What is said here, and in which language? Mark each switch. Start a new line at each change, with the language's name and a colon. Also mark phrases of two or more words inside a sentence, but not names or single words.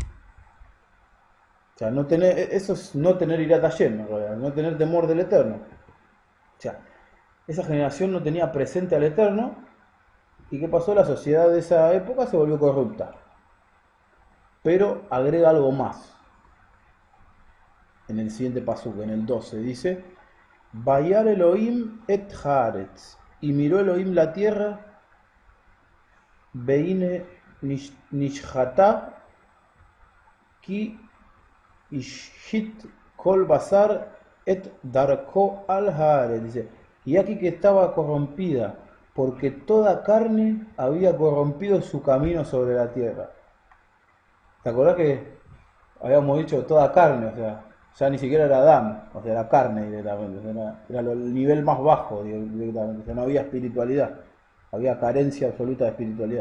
Spanish: O sea, no tener, eso es no tener irata en realidad, no tener temor del Eterno. O sea, esa generación no tenía presente al Eterno, y ¿qué pasó? La sociedad de esa época se volvió corrupta. Pero agrega algo más. En el siguiente pasuk, en el 12, dice:
Hebrew: וירא אלוהים את הארץ.
Spanish: Y miró Elohim la tierra,
Hebrew: והנה נשחתה כי השחית כל בשר את דרכו על הארץ.
Spanish: Dice, y aquí que estaba corrompida, porque toda carne había corrompido su camino sobre la tierra. ¿Te acordás que habíamos dicho toda carne? O sea, ya ni siquiera era Adán, o sea, era carne directamente, o sea, era el nivel más bajo directamente, o sea, no había espiritualidad, había carencia absoluta de espiritualidad.